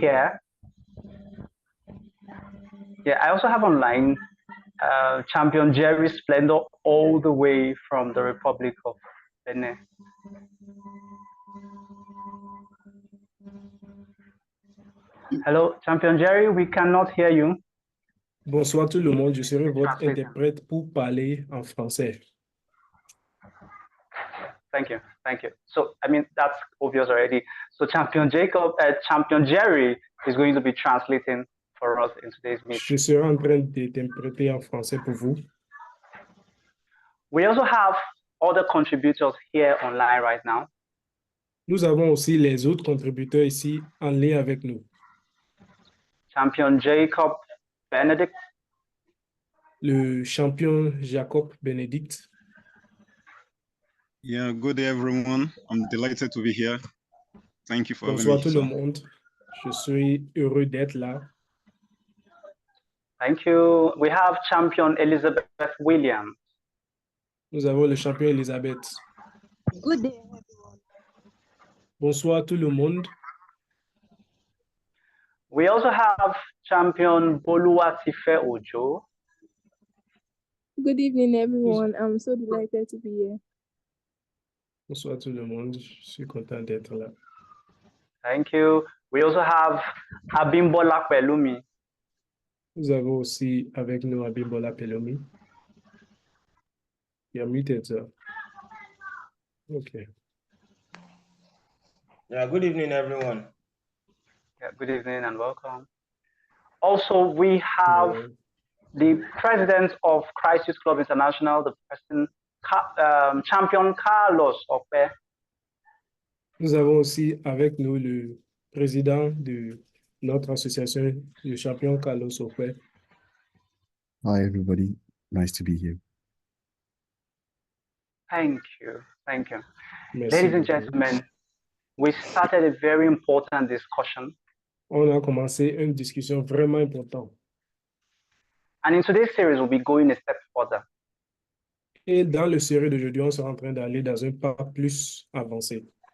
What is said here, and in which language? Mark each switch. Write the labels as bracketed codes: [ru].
[en] here, I also have online Champion Jerry Splendor all the way from the Republic of Benin. Hello, Champion Jerry, we cannot hear you. [fr] Bonsoir tout le monde, je serai votre [en] Translate. [fr] interprète pour parler en français. [en] Thank you, thank you. So, I mean, that's obvious already. So, Champion Jerry is going to be translating for us in today's meeting. [fr] Je serai en train d'interpréter en français pour vous. [en] We also have other contributors here online right now. [fr] Nous avons aussi les autres contributeurs ici en lien avec nous. [en] Champion Jacob Benedict, [fr] Le champion Jacob Benedict. [en] Yeah, good day, everyone. I'm delighted to be here. Thank you for having [fr] Bonsoir [en] me. [fr] tout le monde. Je suis heureux d'être là. [en] thank you. We have Champion Elizabeth Williams. [fr] Nous avons le champion Elisabeth. [en] Good day, everyone. [fr] Bonsoir tout le monde. [en] We also have Champion Boluwatife Ojo. Good evening, everyone. I'm so delighted to be here. [fr] Bonsoir tout le monde. Je suis content d'être là. [en] Thank you. We also have Abimbola Pelumi. [fr] Nous avons aussi avec nous Abimbola Pelomi. [en] You are muted, sir. Okay. Yeah, good evening, everyone. Yeah, good evening and welcome. Also, we have the president of Christ Youth Club International, the person, Champion Carlos Okpe. [fr] Nous avons aussi avec nous le président de notre association, le champion Carlos Okwe. [en] Hi, everybody. Nice to be here. Thank you. Thank you. [fr] Merci [en] Ladies and [fr] beaucoup. [en] gentlemen, we started a very important discussion. [fr] On a commencé une discussion vraiment importante. [en] And in today's series, we'll be going a step further. [fr] Et dans le série d'aujourd'hui, on sera en train d'aller dans un pas plus avancé.